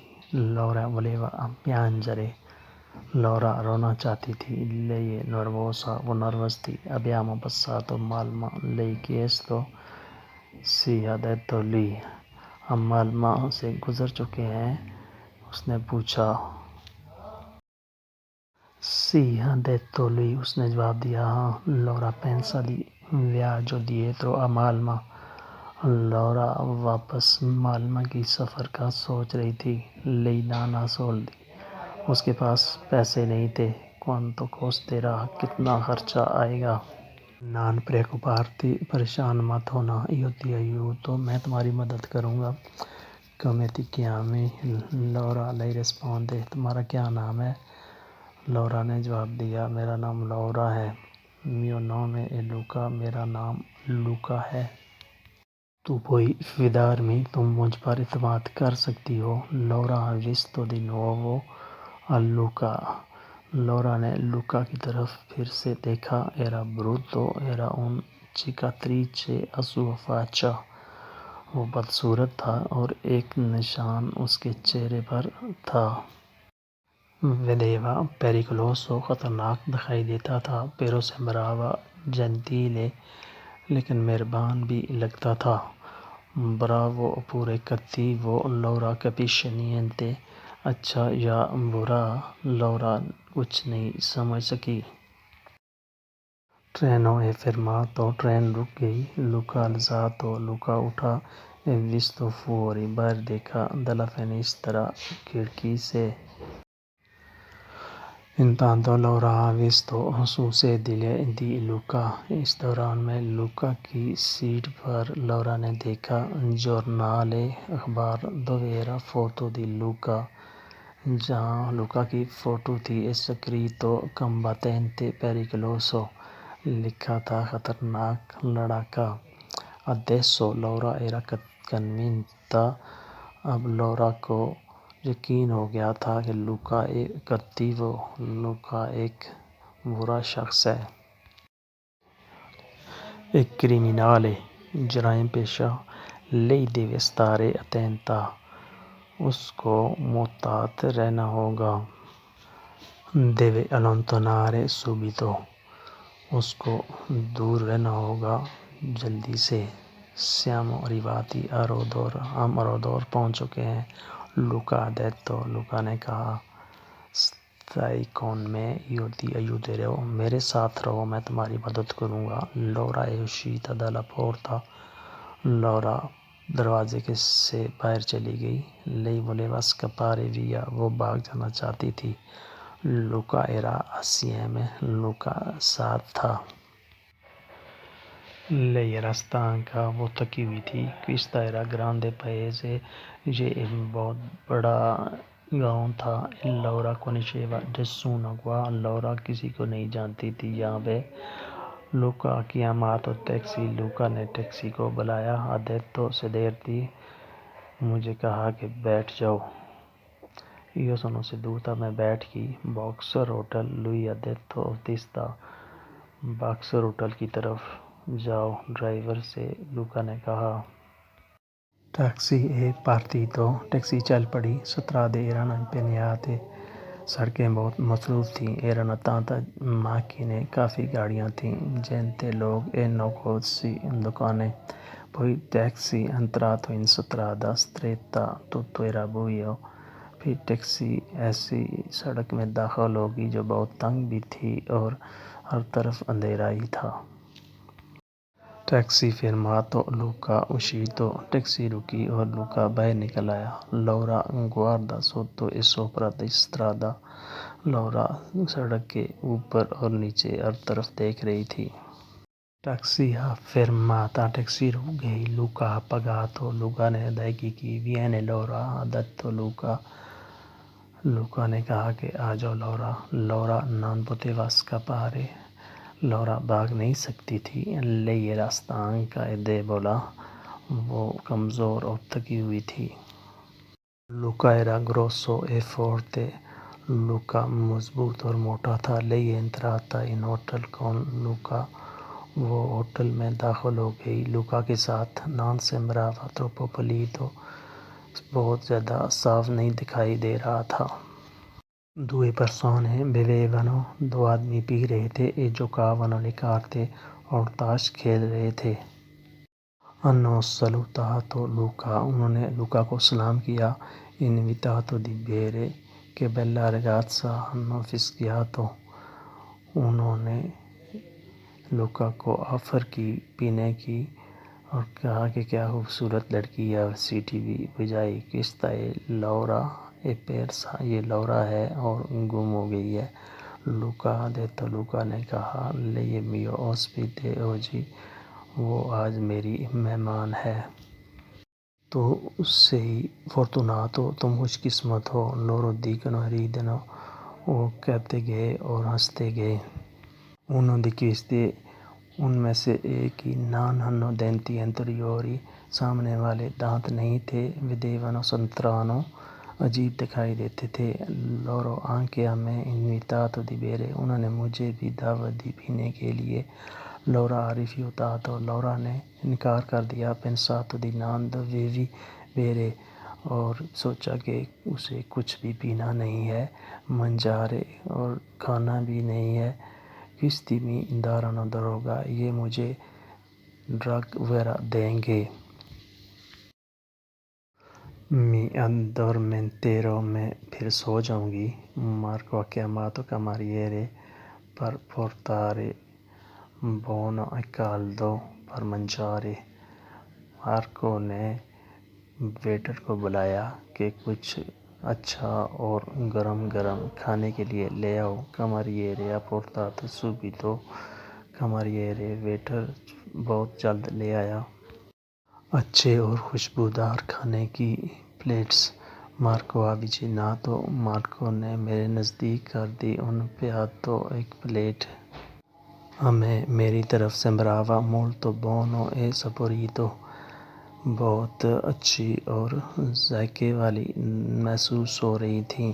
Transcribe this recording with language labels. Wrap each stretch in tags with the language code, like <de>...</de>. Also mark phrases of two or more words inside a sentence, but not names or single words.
<it>Laura voleva piangere</it> <ur>لورا رونا چاہتی تھی۔</ur> <it>lei è nervosa</it> <ur>وہ نروس تھی۔</ur> <it>abbiamo passato Malma lei chiesto sì ha detto lui</it> <ur>ہم مالما سے گزر چکے ہیں اس نے پوچھا۔</ur> <it>sì ha detto lui</it> <ur>اس نے جواب دیا ہاں۔</ur> <it>Laura pensa di viaggio dietro a Malma</it> <ur>لورا واپس مالما کی سفر کا سوچ رہی تھی۔</ur> <it>lei non ha soldi</it> <ur>اس کے پاس پیسے نہیں تھے۔</ur> <it>quanto costerà,</it> <ur>کتنا خرچہ آئے گا.</ur> <it>Non preoccuparti,</it> <ur>پریشان مت ہونا.</ur> <it>Io ti aiuto,</it> <ur>میں تمہاری مدد کروں گا.</ur> <it>Come ti chiami? Laura, lei risponde.</it> <ur>تمہارا کیا نام ہے؟ لورا نے جواب دیا میرا نام لورا ہے.</ur> <it>Mio nome è Luca,</it> <ur>میرا نام لوکا ہے.</ur> <it>Tu puoi fidarmi,</it> <ur>تم مجھ پر اعتماد کر سکتی ہو.</ur> <it>Laura ha visto di nuovo a Luca.</it> <ur>لورا نے لوکا کی طرف پھر سے دیکھا.</ur> <it>Era brutto, era un cicatrice a sua faccia.</it> <ur>وہ بدصورت تھا اور ایک نشان اس کے چہرے پر تھا.</ur> <it>Vedeva pericoloso,</it> <ur>خطرناک دکھائی دیتا تھا.</ur> <it>Però sembrava gentile,</it> <ur>لیکن مہربان بھی لگتا تھا.</ur> <it>Bravo oppure cattivo, Laura capisce niente.</it> <ur>اچھا یا برا, لورا کچھ نہیں سمجھ سکی.</ur> <it>Treno è fermato,</it> <ur>ٹرین رک گئی.</ur> <it>Luca alzato,</it> <ur>لوکا اٹھا.</ur> <it>E visto fuori,</it> <ur>باہر دیکھا.</ur> <it>Dalla finestra,</it> <ur>کھڑکی سے.</ur> <it>Intanto Laura ha visto su sedile di Luca.</it> <ur>اس دوران میں لوکا کی سیٹ پر لورا نے دیکھا.</ur> <it>Giornale, اخبار. Dove era foto di Luca,</it> <ur>جہاں لوکا کی فوٹو تھی.</ur> <it>Scritto combattente pericoloso,</it> <ur>لکھا تھا خطرناک لڑاکا.</ur> <it>Adesso Laura era convinta,</it> <ur>اب لورا کو یقین ہو گیا تھا کہ لوکا ایک cattivo, لوکا ایک برا شخص ہے. ایک criminale, جرائم پیشہ.</ur> <it>Lei deve stare attenta,</it> <ur>اس کو محتاط رہنا ہوگا.</ur> <it>Deve allontanare subito,</it> <ur>اس کو دور رہنا ہوگا جلدی سے.</ur> <it>Siamo arrivati a Rodor,</it> <ur>ہم رودور پہنچ چکے ہیں.</ur> <it>Luca ha detto,</it> <ur>لوکا نے کہا.</ur> <it>Stai con me, io ti aiuterò,</it> <ur>میرے ساتھ رہو میں تمہاری مدد کروں گا.</ur> <it>Laura è uscita dalla porta,</it> <ur>لورا دروازے سے باہر چلی گئی.</ur> <it>Lei voleva scappare via,</it> <ur>وہ بھاگ جانا چاہتی تھی.</ur> <it>Luca era assieme,</it> <ur>لوکا ساتھ تھا.</ur> <it>Lei era stanca,</it> <ur>وہ تھکی ہوئی تھی.</ur> <it>Questa era grande paese,</it> <ur>یہ ایک بہت بڑا گاؤں تھا.</ur> <it>Laura conosceva nessuno qua,</it> <ur>لورا کسی کو نہیں جانتی تھی یہاں پہ.</ur> <it>Luca ha chiamato taxi,</it> <ur>لوکا نے ٹیکسی کو بلایا.</ur> <it>Ha detto sederti,</it> <ur>مجھے کہا کہ بیٹھ جاؤ.</ur> <it>Io sono seduta,</it> <ur>میں بیٹھ گئی.</ur> <it>Boxer hotel, lui ha detto autista,</it> <ur>باکسر ہوٹل کی طرف جاؤ ڈرائیور سے لوکا نے کہا.</ur> <it>Taxi è partito,</it> <ur>ٹیکسی چل پڑی.</ur> <it>Strade erano impegnate,</it> <ur>سڑکیں بہت مصروف تھیں.</ur> <it>Erano tante macchine,</it> <ur>کافی گاڑیاں تھیں.</ur> <it>Gente, لوگ. E negozi, دکانیں. Poi taxi entrato in strada stretta, tutto era buio.</it> <ur>پھر ٹیکسی ایسی سڑک میں داخل ہوگی جو بہت تنگ بھی تھی اور ہر طرف اندھیرا ہی تھا.</ur> <it>Taxi fermato, Luca uscito,</it> <ur>ٹیکسی رکی اور لوکا باہر نکل آیا.</ur> <it>Laura guarda sotto e sopra di strada,</it> <ur>لورا سڑک کے اوپر اور نیچے ہر طرف دیکھ رہی تھی.</ur> <it>Taxi ha fermata,</it> <ur>ٹیکسی رک گئی.</ur> <it>Luca ha pagato,</it> <ur>لوکا نے ادائیگی کی.</ur> <it>Viene Laura, ha detto Luca,</it> <ur>لوکا نے کہا کہ آ جاؤ لورا.</ur> <it>Laura non poteva scappare,</it> <ur>لورا بھاگ نہیں سکتی تھی.</ur> <it>Lei era stanca e debole,</it> <ur>وہ کمزور اور تھکی ہوئی تھی.</ur> <it>Luca era grosso e forte,</it> <ur>لوکا مضبوط اور موٹا تھا.</ur> <it>Lei è entrata in hotel con Luca,</it> <ur>وہ ہوٹل میں داخل ہو گئی لوکا کے ساتھ.</ur> <it>Non sembrava troppo pulito,</it> <ur>بہت زیادہ صاف نہیں دکھائی دے رہا تھا.</ur> <it>Due persone bevevano,</it> <ur>دو آدمی پی رہے تھے.</ur> <it>E giocavano le carte,</it> <ur>اور تاش کھیل رہے تھے.</ur> <it>Hanno salutato Luca,</it> <ur>انہوں نے لوکا کو سلام کیا.</ur> <it>Invitato di bere, che bella ragazza, hanno fischiato,</it> <ur>انہوں نے لوکا کو آفر کی پینے کی اور کہا کہ کیا خوبصورت لڑکی ہے. سیٹی بھی بجائی.</ur> <it>Questa è Laura, è persa,</it> <ur>یہ لورا ہے اور گم ہو گئی ہے. لوکا</ur> <it>ha detto</it> <ur>لوکا نے کہا</ur> <it>lei è mio ospite oggi</it> <ur>وہ آج میری مہمان ہے.</ur> <it>tu sei fortunato</it> <ur>تم خوش قسمت ہو.</ur> <it>loro dicono e ridono</it> <ur>وہ کہتے گئے اور ہنستے گئے.</ur> <it>uno di questi</it> <ur>ان میں سے ایک ہی</ur> <it>non hanno denti anteriori</it> <ur>سامنے والے دانت نہیں تھے.</ur> <it>vedevano strano</it> <ur>عجیب دکھائی دیتے تھے.</ur> <it>loro anche a me invitato di bere</it> <ur>انہوں نے مجھے بھی دعوت دی پینے کے لیے.</ur> <it>Laura ha rifiutato</it> <ur>لورا نے انکار کر دیا.</ur> <it>pensato di non dovevi bere</it> <ur>اور سوچا کہ اسے کچھ بھی پینا نہیں ہے. mangiare اور کھانا بھی نہیں ہے.</ur> <it>questi mi daranno droga</it> <ur>یہ مجھے ڈرگ وغیرہ دیں گے.</ur> <it>mi addormenterò</it> <ur>میں پھر سو جاؤں گی.</ur> <it>Marco ha chiamato cameriere per portare buono e caldo per mangiare.</it> <ur>مارکو نے ویٹر کو بلایا کہ کچھ اچھا اور گرم گرم کھانے کے لیے لے آؤ.</ur> <it>cameriere ha portato subito.</it> <ur>cameriere ویٹر بہت جلد لے آیا اچھے اور خوشبودار کھانے کی پلیٹس. مارکو</ur> <it>ha avvicinato</it> <ur>مارکو نے میرے نزدیک کر دی.</ur> <it>un piatto</it> <ur>ایک پلیٹ. ہمیں میری طرف سے</ur> <it>sembrava molto buono e saporito</it> <ur>بہت اچھی اور ذائقے والی محسوس ہو رہی تھی.</ur>